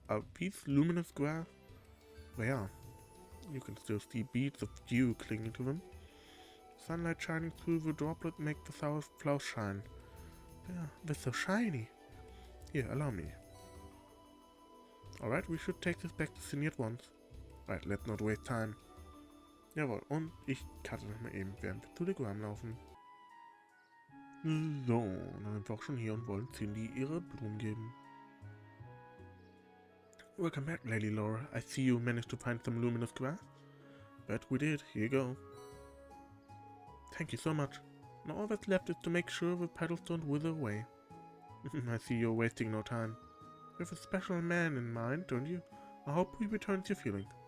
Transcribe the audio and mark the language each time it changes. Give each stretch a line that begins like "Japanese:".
English: Are these luminous grass? Well, yeah. You can still see beads of dew clinging to them. Sunlight shining through the droplet makes the flowers shine. Yeah, they're so shiny. Here, allow me. Alright, we should take this back to Cindy at once. Right, let's not waste time.
German: Jawohl, und ich cutte nochmal eben, während wir zu Legram laufen. So, dann sind wir auch schon hier und wollen Cindy ihre Blumen geben.
English: Welcome back, Lady Laura. I see you managed to find some luminous grass. But we did. Here you go. Thank you so much. Now all that's left is to make sure the petals don't wither away. I see you're wasting no time. You have a special man in mind, don't you? I hope he returns your feelings.